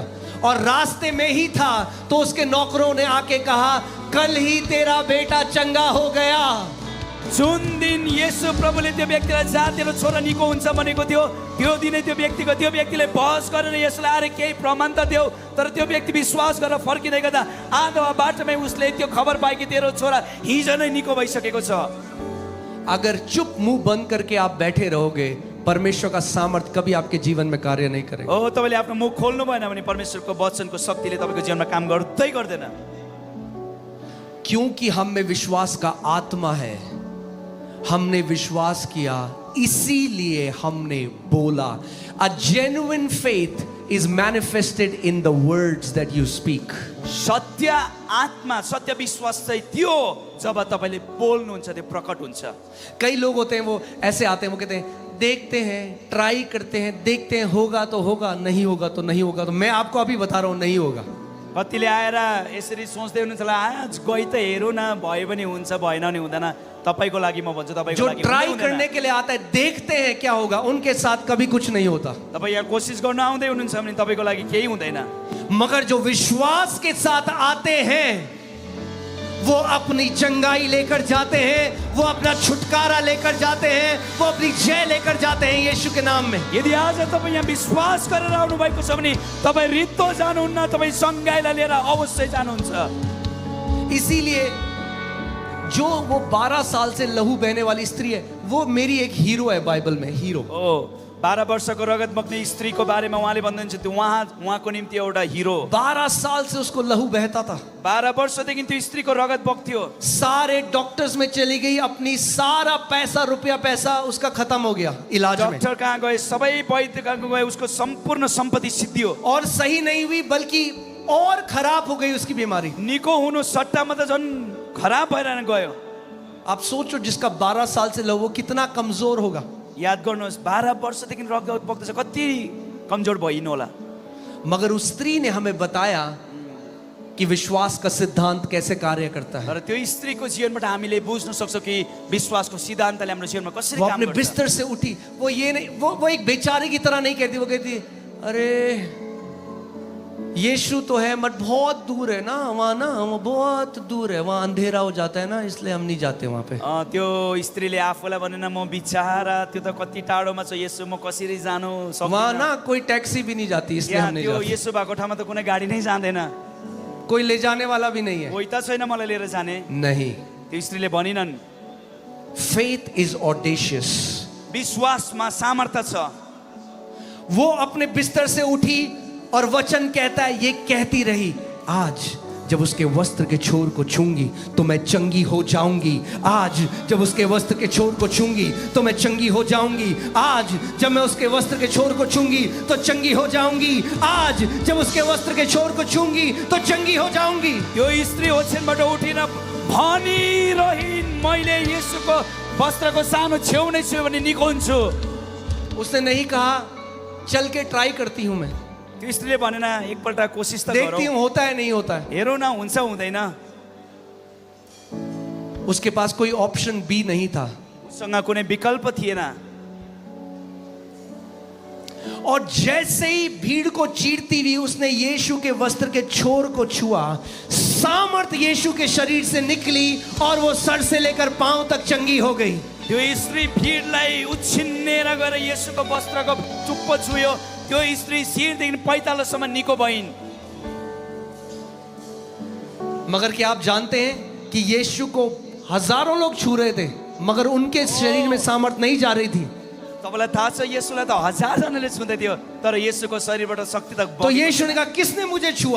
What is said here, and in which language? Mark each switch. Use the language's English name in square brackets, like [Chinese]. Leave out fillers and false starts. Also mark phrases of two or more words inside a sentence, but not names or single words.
[Hindi] और रास्ते में ही था तो उसके नौकरों ने आके कहा, कल ही तेरा बेटा चंगा हो गया। [Nepali] जुन दिन येशू प्रभुले त्यो व्यक्तिलाई जा तेरो छोरा निको हुन्छ भनेको थियो, त्यो दिनै त्यो व्यक्तिले बहस गरेर यसलाई अरे केही प्रमाण त देऊ, तर त्यो व्यक्ति विश्वास गरेर फर्किँदै गर्दा आधा बाटोमै उसले त्यो खबर पाए कि तेरो छोरा हिजो नै निको भइसकेको छ। [Hindi] अगर चुप मुंह बंद करके आप बैठे रहोगे, परमेश्वर का सामर्थ कभी आपके जीवन में कार्य नहीं करेगा। [Nepali] ओ तपाईँले आफ्नो मुख खोल्नु भएन भने परमेश्वरको वचनको शक्तिले तपाईँको जीवनमा काम गर्दै गर्दैन। [Hindi] क्योंकि हम में विश्वास का आत्मा है, हमने विश्वास किया इसीलिए हमने बोला। [English] A genuine faith is manifested in the words that you speak. [Nepali] सत्य आत्मा, सत्य विश्वास चाहिँ त्यो जब तपाईँले बोल्नुहुन्छ त्यो प्रकट हुन्छ। [Hindi] कई लोग होते हैं वो ऐसे आते हैं, वो कहते हैं देखते हैं, ट्राई करते हैं, देखते हैं, होगा तो होगा, नहीं होगा तो नहीं होगा। तो मैं आपको अभी बता रहा हूं नहीं होगा। [Nepali] कतिले आएर यसरी सोच्दै हुनुहुन्छ होला आज गई त हेरौँ न, भयो भने हुन्छ, भएन भने हुँदैन। तपाईँको लागि म भन्छु, तपाईँको [Hindi] जो [Nepali] लागि [Hindi] ट्राई करने के लिए आता है, देखते हैं क्या होगा, उनके साथ कभी कुछ नहीं होता। [Nepali] तपाईँ यहाँ कोसिस गर्न आउँदै हुनुहुन्छ भने तपाईँको लागि केही हुँदैन। [Hindi] मगर जो विश्वास के साथ आते हैं वो अपनी चंगाई लेकर जाते हैं, वो अपना छुटकारा लेकर जाते हैं, वो अपनी जय लेकर जाते हैं यीशु के नाम में। [Nepali] यदि आज तपाईँ यहाँ विश्वास गरेर आउनु भएको छ भने तपाईँ रित्तो जानुहुन्न, तपाईँ सङ्घाइलाई लिएर अवश्य जानुहुन्छ। [Hindi] इसीलिए जो वो 12 साल से लहू बहने वाली स्त्री है, वो मेरी एक हीरो है बाइबल में, हीरो। [Nepali] ओ 12 वर्षको रगत बग्ने स्त्रीको बारेमा उहाँले भन्नुहुन्छ त्यो उहाँको निम्ति एउटा हिरो। [Hindi] 12 साल से उसको लहू बहता था। [Nepali] 12 वर्षदेखि त्यो स्त्रीको रगत बग्थ्यो। [Hindi] सारे डॉक्टर्स में चली गई, अपनी सारा पैसा रुपया पैसा उसका खत्म हो गया इलाज में। [Nepali] डॉक्टर कहाँ गए, सबै वैद्य कहाँ गए, उसको संपूर्ण सम्पत्ति सिद्धियो। [Hindi] और सही नहीं हुई बल्कि और खराब हो गई उसकी बीमारी। [Nepali] निको हुनु सट्टामा त झन् खराब भएर गयो। [Hindi] आप सोचो जिसका 12 साल से लहू, वो कितना कमजोर होगा। [Nepali] याद गर्नुहोस् 12 वर्षदेखि रगत बग्दैछ, कति कमजोर भइनु होला। [Hindi] मगर उस स्त्री ने हमें बताया कि विश्वास का सिद्धांत कैसे कार्य करता है। [Nepali] तर त्यो स्त्रीको जीवनबाट हामीले बुझ्न सक्छौं कि विश्वासको सिद्धान्तले हाम्रो जीवनमा कसरी [Hindi] वो [Nepali] काम [Hindi] अपने [Nepali] गर्छ। [Hindi] बिस्तर से उठी, वो ये नहीं, वो एक बेचारे की तरह नहीं कहती, वो कहती अरे यीशु तो है बट बहुत दूर है ना, वहाँ ना वो बहुत दूर है, वहाँ अंधेरा हो जाता है ना, इसलिए हम नहीं जाते वहाँ पे। [Nepali] त्यो स्त्रीले आफूलाई भनेन म बिचारा त्यो त कति टाढोमा छ, यसो म कसरी जानु सक्दिन। [Hindi] वहाँ ना कोई टैक्सी भी नहीं जाती, इसलिए हम नहीं [Nepali] त्यो [Hindi] जाते। [Nepali] यसो भएको ठाउँमा त कुनै गाडी नै जाँदैन, [Hindi] कोई ले जाने वाला भी नहीं है। [Nepali] कोही त छैन मलाई लिएर जाने। [Hindi] नहीं, [Nepali] त्यो स्त्रीले भनिनन् [English] faith is audacious. [Nepali] विश्वासमा सामर्थ्य छ। [Hindi] वो अपने बिस्तर से उठी और वचन कहता है, ये कहती रही आज जब उसके वस्त्र के छोर को छूंगी तो मैं चंगी हो जाऊंगी। आज जब उसके वस्त्र के छोर को छूंगी तो मैं चंगी हो जाऊंगी। आज जब मैं उसके वस्त्र के छोर को छूंगी तो चंगी हो जाऊंगी। आज जब उसके वस्त्र के छोर को छूंगी तो चंगी हो जाऊंगी। [Nepali] यो स्त्री ओछ्यानबाट उठिन भनिरहिन् मैले येशूको वस्त्रको सानो छेउ नै छु भने निको हुन्छु। [Hindi] उसने नहीं कहा चल के ट्राई करती हूं मैं, [Nepali] त्यो स्त्रीले भनेन एकपल्ट कोसिस त [Hindi] देखती [Nepali] गरौँ, [Hindi] हूं होता है नहीं होता है। [Nepali] हेरौँ न हुन्छ हुँदैन। [Hindi] उसके पास कोई [English] option B [Hindi] नहीं था [Nepali] उसँग कुनै विकल्प थिएन। [Hindi] और जैसे ही भीड़ को चीरती हुई उसने यीशु के वस्त्र के छोर को छुआ, सामर्थ यीशु के शरीर से निकली और वो सर से लेकर पांव तक चंगी हो गई। [Nepali] त्यो स्त्री भिडलाई उछिन्नेर गएर येशूको वस्त्रको टुप्पो छुयो, त्यो स्त्री शिरदेखि पैतालोसम्म निको भइन्। [Hindi] मगर क्या आप जानते हैं कि यीशु को हजारों लोग छू रहे थे मगर उनके शरीर में सामर्थ नहीं जा रही थी। [Nepali] तपाईलाई थाहा छ येशूलाई त 1000 जनाले छुँदै थियो तर येशूको शरीरबाट शक्ति त [Hindi] तो यीशु ने कहा किसने मुझे छुआ?